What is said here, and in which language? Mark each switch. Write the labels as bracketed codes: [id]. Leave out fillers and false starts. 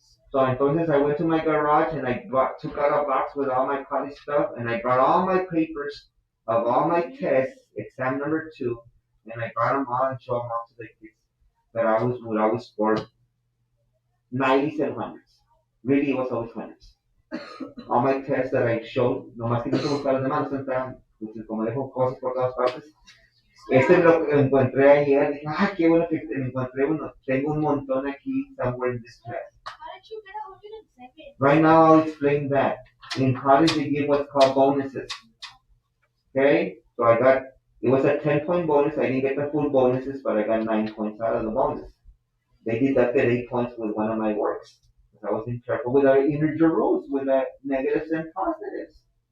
[en] So entonces I went to my garage and I took out a box with all my college stuff and I brought all my papers of all my tests, exam number 2, and I brought them all and showed them all to the kids that I would always score 90s and hundreds. Really, it was always hundreds. All my tests that I showed, [es] nomás que no se buscar los demás, no se entraban, pues, como dejo cosas por todas partes. Este lo encontré ayer, dije, ah, qué bueno que me encontré uno. Tengo un montón aquí, [en] somewhere in this class. How did you get 107? Right now, I'll explain that. In college, they give what's called bonuses. Okay? So it was a 10-point bonus. I didn't get the full bonuses, but I got 9 points out of the bonus. They deducted 8 points with one of my works. I wasn't careful with our integer rules, with the negatives and positives.